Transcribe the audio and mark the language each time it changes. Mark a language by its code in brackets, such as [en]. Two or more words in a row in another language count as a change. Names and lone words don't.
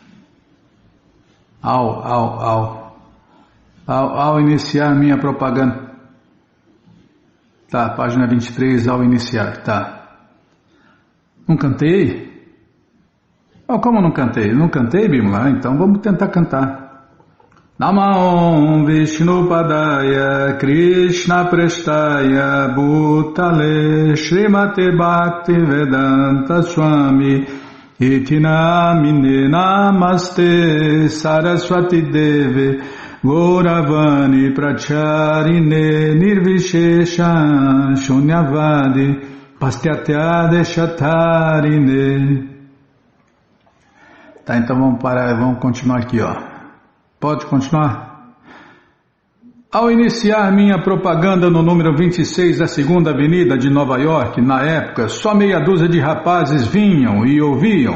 [pt] Ao iniciar minha propaganda. Tá, página 23, ao iniciar, tá. Não cantei? Oh, como não cantei? Não cantei, Bimala? Então vamos tentar cantar. [sa] नमो विष्णु पादाय कृष्ण प्रेष्ठाय भूतले श्रीमते भक्ति वेदान्त स्वामी इति नामिने नमस्ते सरस्वती देवे गौरवाणी प्रचारिणे निर्विशेष शून्यवादि पाश्चात्य देशतारिणे. [pt] Tá, então vamos parar, vamos continuar aqui, ó. Pode continuar? Ao iniciar minha propaganda no número 26 da 2ª Avenida de Nova York, na época, só meia dúzia de rapazes vinham e ouviam.